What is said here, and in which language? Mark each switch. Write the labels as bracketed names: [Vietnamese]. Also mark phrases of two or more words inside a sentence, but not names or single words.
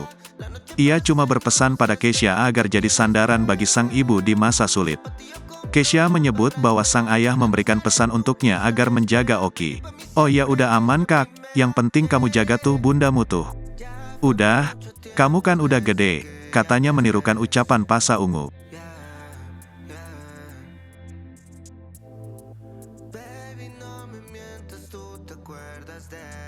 [Indonesian] Ia cuma berpesan pada Kesha agar jadi sandaran bagi sang ibu di masa sulit. Kesha menyebut bahwa sang ayah memberikan pesan untuknya agar menjaga Oki. "Oh ya udah aman Kak, yang penting kamu jaga tuh bundamu tuh. Udah, kamu kan udah gede," katanya menirukan ucapan Pasha Ungu. [Spanish] Baby, no me mientas, tú te acuerdas de